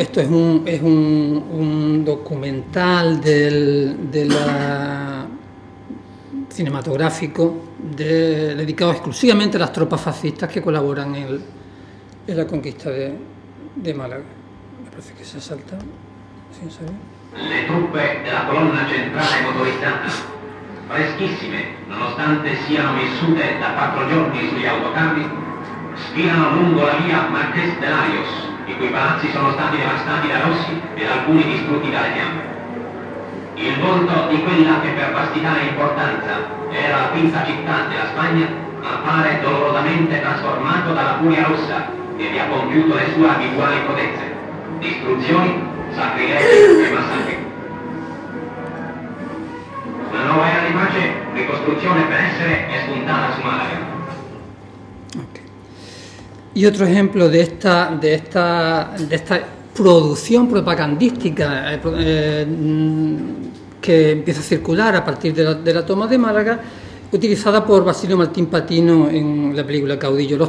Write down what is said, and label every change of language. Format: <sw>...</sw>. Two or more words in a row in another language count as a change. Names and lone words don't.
<es>Esto es un documental cinematográfico dedicado exclusivamente a las tropas fascistas que colaboran en la conquista de Málaga. Me parece que se ha saltado. ¿Sí, sabe?</es> <it>Le truppe della colonna centrale motorizzata, freschissime, nonostante siano vissute da 4 giorni sugli autocarri, sfilano lungo la via Marqués de Larios, i cui palazzi sono stati devastati da rossi ed alcuni distrutti dalle fiamme. Il volto di quella che per vastità e importanza era la quinta città della Spagna appare dolorosamente trasformato dalla furia rossa che vi ha compiuto le sue abituali prodezze, distruzioni, sacrilegi e massacri. Una nuova era di pace, ricostruzione per essere è spuntata su Málaga.</it> <es>Okay. Y otro ejemplo de esta producción propagandística que empieza a circular a partir de la toma de Málaga, utilizada por Basilio Martín Patino en la película Caudillo.</es>